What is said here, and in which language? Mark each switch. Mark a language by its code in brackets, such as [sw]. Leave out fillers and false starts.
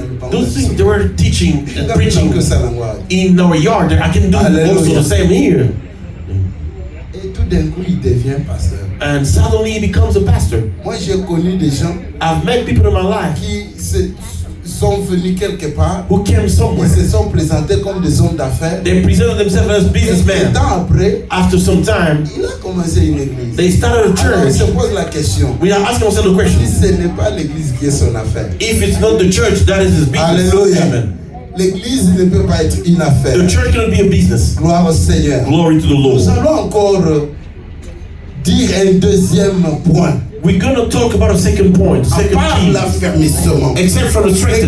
[en] Those things they were teaching and preaching in our yard, I can do also the same here. [fr] Et tout d'un coup, il devient pasteur. [en] And suddenly he becomes a pastor. [fr] Moi, j'ai connu des gens. [en] I've met people in my life [fr] qui sont venus quelque part. [en] Who came somewhere. [fr] Ils se sont présentés comme des hommes d'affaires. [en] They presented themselves as businessmen. After some time, [fr] il a commencé une église. [en] They started a church. [fr] Alors, on se pose la question. [en] We are asking ourselves the question. [fr] Si ce n'est pas l'église qui est son affaire. [en] If it's not the church, that is his business. [fr] Alléluia. [en] Amen. [fr] L'église ne peut pas être une affaire. [en] The church cannot be a business. [fr] Gloire au Seigneur. [en] Glory to the Lord. [fr] Nous allons encore dire un deuxième point. [en] We're going to talk about a second point, second key. [fr] L'affermissement. [en] Except for the strengthening.